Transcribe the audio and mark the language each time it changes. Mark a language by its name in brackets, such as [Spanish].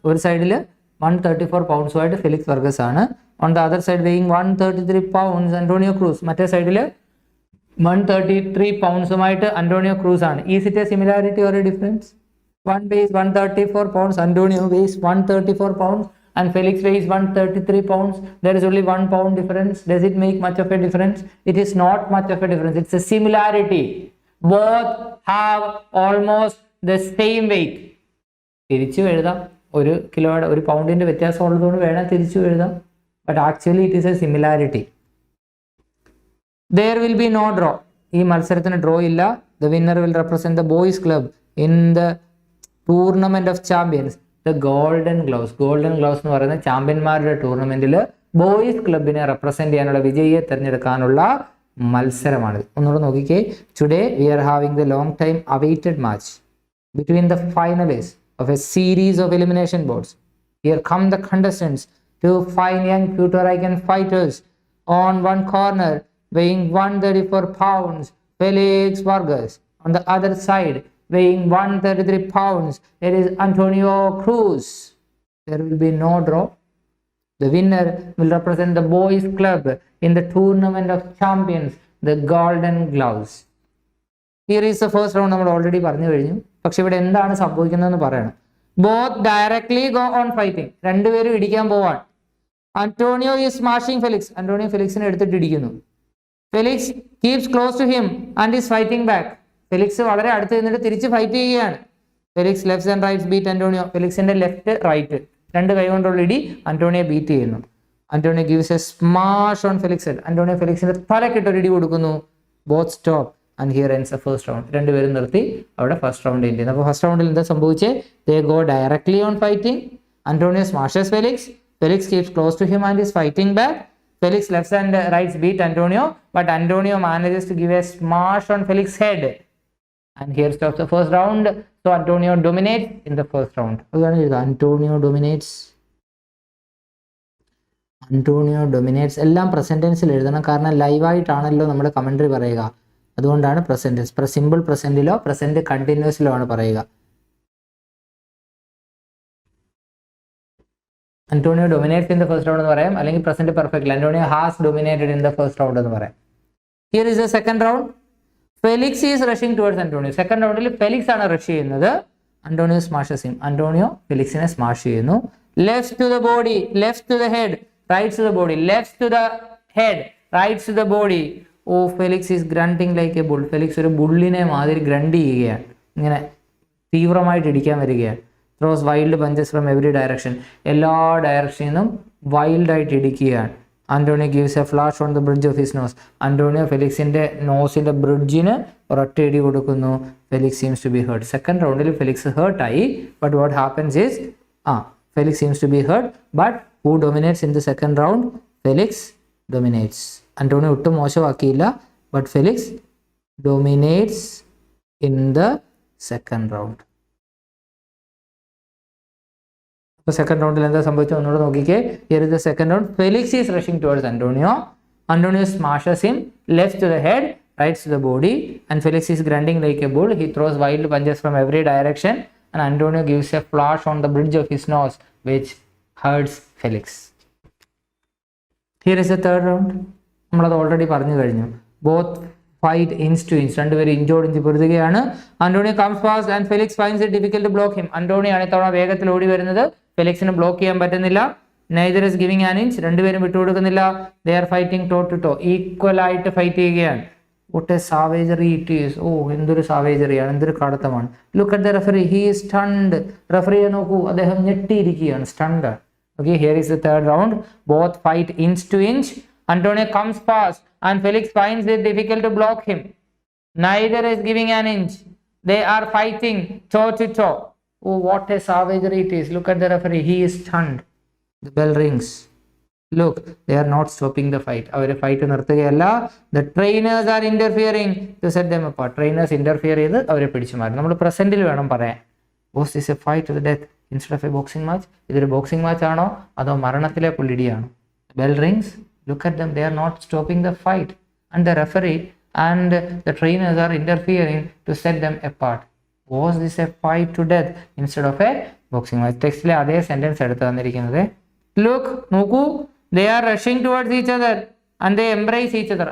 [Malayalam] ഒരു സൈഡിൽ 134 pounds Felix Varghese ആണ്. [English] On the other side weighing 133 pounds Antonio Cruz. [Malayalam] മറ്റേ സൈഡിൽ 133 pounds അന്റോണിയോ ക്രൂസ് ആണ്. [English] Is it a similarity or a difference? One weighs 134 pounds, Antonio weighs 134 pounds, and Felix weighs 133 pounds. There is only 1 pound difference. Does it make much of a difference? It is not much of a difference. It's a similarity. Both have almost the same weight. [Malayalam] തിരിച്ചു എഴുതാം, ഒരു കിലോയുടെ ഒരു പൗണ്ടിന്റെ വ്യത്യാസം ഉള്ളതുകൊണ്ട് വേണം തിരിച്ചു എഴുതാം. [English] But actually it is a similarity. There will be no draw. [Malayalam] ഈ മത്സരത്തിന് ഡ്രോ ഇല്ല. [English] The winner will represent the boys club in the tournament of champions, the Golden Gloves. [Malayalam] Golden gloves എന്ന് പറയുന്ന ചാമ്പ്യന്മാരുടെ ടൂർണമെന്റിൽ ബോയ്സ് ക്ലബിനെ റെപ്രസെന്റ് ചെയ്യാനുള്ള വിജയിയെ തിരഞ്ഞെടുക്കാനുള്ള മത്സരമാണ്. ഒന്നുകൂടെ നോക്കിക്കേ. [English] Today we are having the long time awaited match between the finalist of a series of elimination bouts. Here come the contestants, two fine young Puerto Rican fighters. On one corner weighing 134 pounds Felix Vargas. On the other side weighing 133 pounds, there is Antonio Cruz. There will be no draw. The winner will represent the boys club in the tournament of champions, the Golden Gloves. Here is the first round. [Malayalam] നമ്മൾ already പറഞ്ഞു കഴിഞ്ഞു. പക്ഷെ ഇവിടെ എന്താണ് സംഭവിക്കുന്നതെന്ന് പറയണം. [English] Both directly go on fighting. [Malayalam] രണ്ടുപേരും ഇടിക്കാൻ പോവാൻ. [English] Antonio is smashing Felix. [Malayalam] Antonio ഫെലിക്സിനെ എടുത്തിട്ട് ഇടിക്കുന്നു. [English] Felix keeps close to him and is fighting back. [Malayalam] Felix വളരെ അടുത്ത് നിന്നിട്ട് തിരിച്ച് ഫൈറ്റ് ചെയ്യുകയാണ്. [English] Felix left and right beat Antonio. [Malayalam] ഫെലിക്സിന്റെ left right രണ്ട് കൈ കൊണ്ടുള്ള ഇടി അന്റോണിയോ ബീറ്റ് ചെയ്യുന്നു. [English] Antonio gives a smash on Felix. [Malayalam] Antonio ഫെലിക്സിന്റെ തലക്കിട്ട് ഒരു ഇടി കൊടുക്കുന്നു. [English] Both stop and here ends the first round. [Malayalam] രണ്ടുപേരും നിർത്തി അവിടെ ഫസ്റ്റ് റൗണ്ട് എൻഡ് ചെയ്യുന്നു. അപ്പോൾ ഫസ്റ്റ് റൗണ്ടിൽ എന്താ സംഭവിച്ചേ? [English] They go directly on fighting. Antonio smashes Felix. Felix keeps close to him and is fighting back. Felix left and right beat Antonio, but Antonio manages to give a smash on Felix's head. And here stops the first round. So Antonio dominates in the first round. Antonio dominates. Antonio dominates. [Malayalam] എല്ലാം present ടെൻസിൽ എഴുതണം, കാരണം ലൈവായിട്ടാണല്ലോ നമ്മുടെ commentary പറയുക. അതുകൊണ്ടാണ് present tense. Simple പ്രസന്റിലോ present കണ്ടിന്യൂസിലോ ആണ് പറയുക. [English] Antonio dominates in the first round [Malayalam] എന്ന് പറയാം, അല്ലെങ്കിൽ [English] present perfect. Antonio has dominated in the first round [Malayalam] എന്ന് പറയാം. [English] Here is the second round. Felix is rushing towards Antonio. [Malayalam] Second round ൽ Felix ആണ് rush ചെയ്യുന്നത്. [English] Antonio smashes him. [Malayalam] Antonio ഫെലിക്സിനെ smash ചെയ്യുന്നു. [English] Left to the body, left to the head, right to the body, left to the head, right to the body. Oh, Felix is grunting like a bull. [Malayalam] Felix ഒരു ബുള്ളിനെ മാതിരി grunt ചെയ്യുകയാണ്, ഇങ്ങനെ തീവ്രമായിട്ട് ഇടിക്കാൻ വരികയാണ്. [English] Throws wild punches from every direction. [Malayalam] എല്ലാ ഡയറക്ഷനിൽ നിന്നും വൈൽഡായിട്ട് ഇടിക്കുകയാണ്. [English] Antonio gives a flash on the bridge of his nose. [Malayalam] Antonio ഫെലിക്സിന്റെ നോസിന്റെ ബ്രിഡ്ജിന് ഒരൊറ്റ ഇടി കൊടുക്കുന്നു. [English] Felix seems to be hurt. [Malayalam] Second റൗണ്ടിൽ ഫെലിക്സ് ഹേർട്ട് ആയി. [English] But what happens is Felix seems to be hurt. But who dominates in the second round? Felix dominates. [Malayalam] Antonio ഒട്ടും മോശമാക്കിയില്ല. [English] But Felix dominates in the second round. [Malayalam] Second റൗണ്ടിൽ എന്താ സംഭവിച്ചത് ഒന്നുകൂടെ നോക്കിക്കേ. [English] Here is the second round. Felix is rushing towards Antonio. Antonio smashes him left to the head, right to the body, and Felix is grunting like a bull. He throws wild punches from every direction, and Antonio gives a flash on the bridge of his nose, which hurts Felix. Here is the third round. [Malayalam] നമ്മളത് already പറഞ്ഞു കഴിഞ്ഞു. [English] Both fight inch to inch. [Malayalam] രണ്ടുപേരും ഇഞ്ചോടിഞ്ച് പൊരുതുകയാണ്. [English] Antonio comes fast and Felix finds it difficult to block him. [Malayalam] Antonio ആണ് ഇത്തവണ വേഗത്തിൽ ഓടി വരുന്നത്. ഫെലിക്സിന് ബ്ലോക്ക് ചെയ്യാൻ പറ്റുന്നില്ല. [English] Neither is giving an inch. [Malayalam] രണ്ടുപേരും വിട്ടുകൊടുക്കുന്നില്ല. [English] They are fighting toe to toe. [Malayalam] Equal ആയിട്ട് ഫൈറ്റ് ചെയ്യുകയാണ്. [English] What a savagery it is. [Malayalam] എന്തൊരു സാവേജറിയാണ്, എന്തൊരു കടത്തമാണ്. [English] Look at the referee. He is stunned. [Malayalam] റഫറിയെ നോക്കൂ, അദ്ദേഹം ഞെട്ടിയിരിക്കുകയാണ്, stunned. [English] Okay, here is the third round. Both fight inch to inch. Antonio comes fast and Felix finds it difficult to block him. Neither is giving an inch. They are fighting toe to toe. Oh, what a savagery it is. Look at the referee. He is stunned. The bell rings. Look, they are not stopping the fight. [Malayalam] Our fight നിർത്തുകയല്ല. [English] The trainers are interfering to set them apart. [Malayalam] Trainers interfere ചെയ്ത് അവരെ പിടിച്ചു മാറ്റും. നമ്മൾ പ്രസന്റിൽ വേണം പറയാൻ. [English] Was this a fight to the death instead of a boxing match? [Malayalam] ഇതൊരു boxing match ആണോ അതോ മരണത്തിലെ പുള്ളിടിയാണോ? [English] Bell rings. Look at them. They are not stopping the fight. And the referee and the trainers are interfering to set them apart. Was this a fight to death instead of a boxing match? [Malayalam] ടെക്സ്റ്റിലെ അതേ sentence എടുത്ത് തന്നിരിക്കുന്നത്. [English] Look, നോക്കൂ, they are rushing towards each other and they embrace each other.